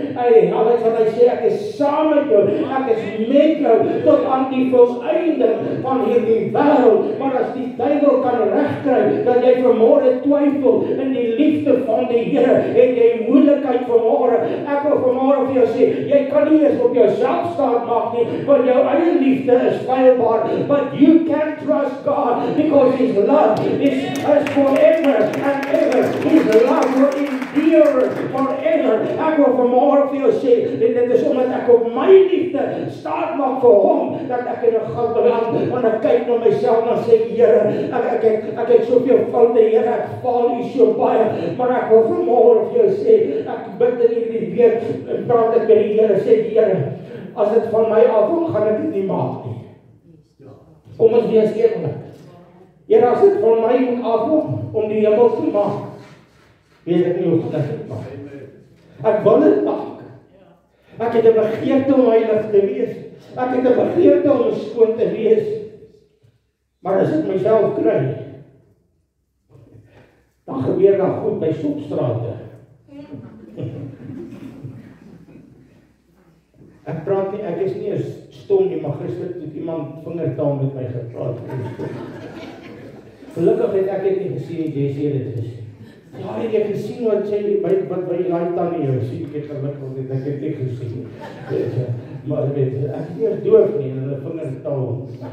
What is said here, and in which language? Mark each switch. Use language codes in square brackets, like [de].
[af] Hy sê ek is saam met jou. Ek is met jou tot aan die volëinding van hierdie wêreld. Maar as die duiwel kan regkry dat jy vanmôre twyfel in die liefde van die Here, het jy moeilikheid vanmôre. Ek wil vanmôre vir jou sê, jy kan nie eens op jouself staat maak nie, want jou eie liefde is feilbaar. [en] But you can trust God because His love is forever and ever. His love will endure forever. [af] Ek wil vanmôre vir jou sê, en dit is omdat ek op my liefde staat maak vir hom, dat ek in 'n goud beland, want ek kyk na myself en sê, Here, ek het soveel foute, Here, ek val U so baie, maar ek wil vanmôre vir jou sê, ek bid in hierdie week, en praat ek met die Here, sê, Here, as dit van my afhang, gaan ek dit nie maak nie. Kom ons wees eerlik. Here, as dit van my moet afhang om die hemel te maak, weet ek nie hoe goed ek dit maak. Ek wil dit maak. Ek het 'n begeerte om heilig te wees. Ek het 'n begeerte om skoon te wees. Maar as ek myself kry, dan gebeur daar goed by stopstrate. Ek praat nie, ek is nie eens stom nie, maar gister het iemand vingertaal met my gepraat. Gelukkig het ek dit nie gesien, Jessie het dit gesien. Ja, ek het gesien wat sy wat by die tannie jou sien, ek het gelukkig ek het dit gesien. Maar weet, ek is nie eens doof nie, en hulle vingertaal.